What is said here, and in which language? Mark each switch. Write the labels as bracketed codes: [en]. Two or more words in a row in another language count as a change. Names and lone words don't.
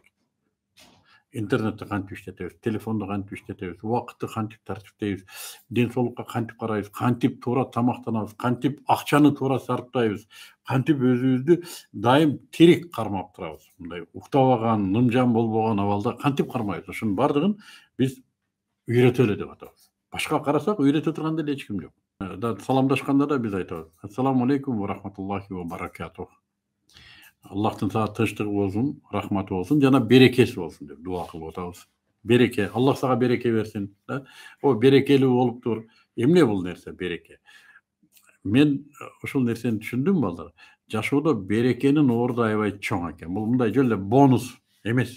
[ky] Интернетти кантип иштетебиз, телефонду кантип иштетебиз, убакытты кантип тартиптейбиз, ден соолукка кантип карайбыз, кантип туура тамактанабыз, кантип акчаны туура сарптайбыз, кантип өзүбүздү дайым тирик кармап турабыз. Мындай уктабаган, нымжан болбогон абалда кантип кармайбыз? Ошонун баардыгын биз үйрөтөлү деп атабыз. Башка карасак үйрөтө турган деле эч ким жок. Саламдашканда да биз айтабыз: [ar] السلام عليكم ورحمة الله وبركاته. [ky] Аллахтын сага тынчтыгы болсун, рахматы болсун, жана берекеси болсун деп дуа кылып атабыз. Береке, Аллах сага береке берсин, да? О, берекелүү болуп тур. Эмне бул нерсе береке? Мен ушул нерсени түшүндүм балдар. Жашоодо берекенин орду аябай чоң экен. Бул мындай жөн эле бонус эмес.